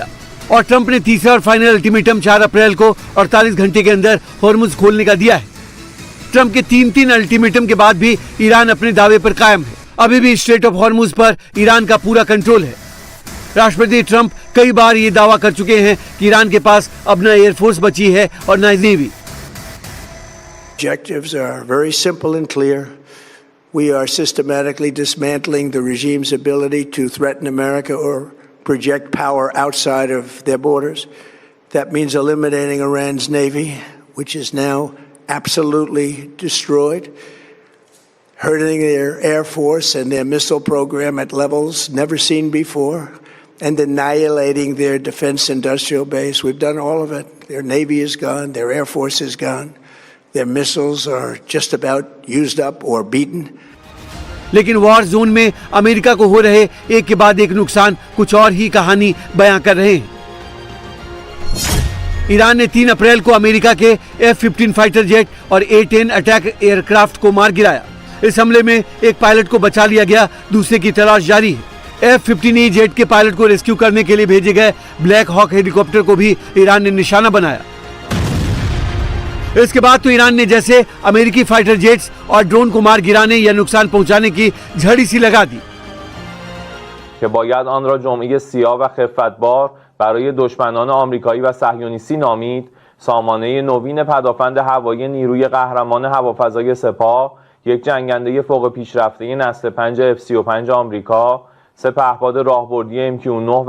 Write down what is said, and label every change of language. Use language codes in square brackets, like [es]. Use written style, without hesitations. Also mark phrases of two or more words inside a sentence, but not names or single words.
[hi] और ट्रंप ने तीसरा और [en] final ultimatum [hi] 4 अप्रैल को 48 घंटे के अंदर हॉर्मुज खोलने का दिया है। ट्रंप के 3 अल्टीमेटम के बाद भी ईरान अपने दावे पर कायम है। अभी भी स्ट्रेट ऑफ हॉर्मुज पर ईरान का पूरा कंट्रोल है। राष्ट्रपति ट्रंप कई बार ये दावा कर चुके हैं कि ईरान के पास अब न एयरफोर्स बची है और न नेवी। [en] Objectives are very simple and clear. We are systematically dismantling the regime's ability to threaten America or project power outside of their borders. That means eliminating Iran's navy, which is now absolutely destroyed, hurting their air force and their missile program at levels never seen before, and annihilating their defense industrial base. We've done all of it. Their navy is gone, their air force is gone, their missiles are just about used up or beaten. [hi] लेकिन वॉर जोन में अमेरिका को हो रहे एक के बाद एक नुकसान कुछ और ही कहानी बयां कर रहे हैं। ईरान ने 3 अप्रैल को अमेरिका के F-15 [en] fighter jet [hi] और A-10 [en] attack aircraft [hi] को मार गिराया। इस हमले में एक पायलट को बचा लिया गया, दूसरे की तलाश जारी है। F-15E जेट के पायलट को रेस्क्यू करने के लिए भेजे गए [en] Black Hawk helicopter [hi] को भी ईरान ने निशाना बनाया। इसके बाद तो ईरान ने जैसे अमेरिकी [en] fighter jets [hi] और ड्रोन को मार गिराने या नुकसान पहुंचाने की झड़ी सी लगा दी [fa] که باید آن را جمعه سیاه و خفتبار برای دشمنان آمریکایی و صهیونیستی نامید سامانه نوین پدافند هوایی نیروی قهرمان هوافضای سپاه، یک جنگنده فوق پیشرفته نسل 5 F-35 آمریکا، 3 پهپاد راهبردی MQ-9 و